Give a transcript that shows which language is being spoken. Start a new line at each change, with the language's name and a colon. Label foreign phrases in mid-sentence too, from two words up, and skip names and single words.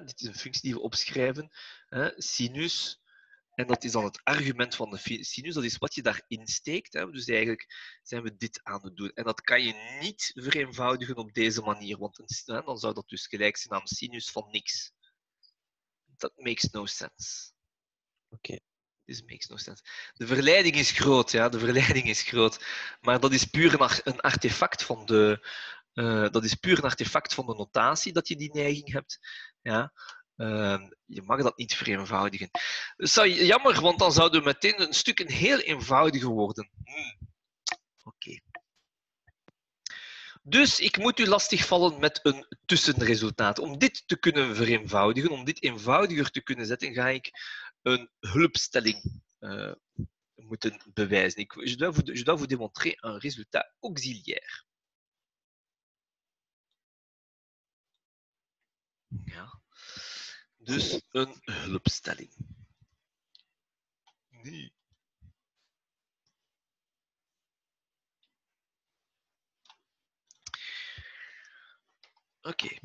Dutch: Dit is een functie die we opschrijven. Hè? Sinus. En dat is dan het argument van de sinus. Dat is wat je daarin steekt. Hè? Dus eigenlijk zijn we dit aan het doen. En dat kan je niet vereenvoudigen op deze manier. Want dan zou dat dus gelijk zijn aan sinus van niks.
English: that makes no sense.
Dutch: Oké.
English: This makes no sense.
Dutch: De verleiding is groot, ja, de verleiding is groot. Maar dat is puur een artefact van de... dat is puur een artefact van de notatie dat je die neiging hebt. Ja. Je mag dat niet vereenvoudigen. Dat is jammer, want dan zouden we meteen een stuk een heel eenvoudige worden. Oké. Dus ik moet u lastigvallen met een tussenresultaat. Om dit te kunnen vereenvoudigen, om dit eenvoudiger te kunnen zetten, ga ik een hulpstelling moeten bewijzen.
French: Je dois vous démontrer un résultat auxiliaire.
Dutch: Ja. Dus een hulpstelling. Nee. Oké.